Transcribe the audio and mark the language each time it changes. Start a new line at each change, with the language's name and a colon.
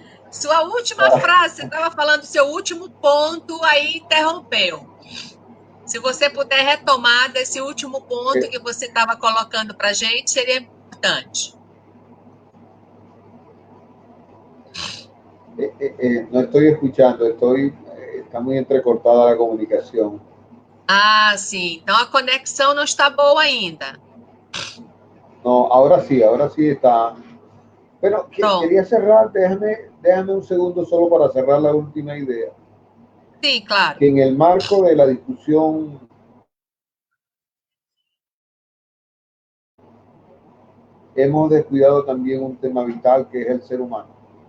Portuguese: Sua última frase, você estava falando do seu último ponto, aí interrompeu. Se você puder retomar desse último ponto que você estava colocando para a gente, seria importante.
Spanish: No estoy escuchando, está muy entrecortada la comunicación.
Portuguese: Ah, sim. Então a conexão não está boa ainda.
Spanish: No, ahora sí está. Pero quería cerrar, déjame un segundo solo para cerrar la última idea. Sí, claro. Que en el marco de la discusión hemos descuidado también un tema vital que es el ser humano.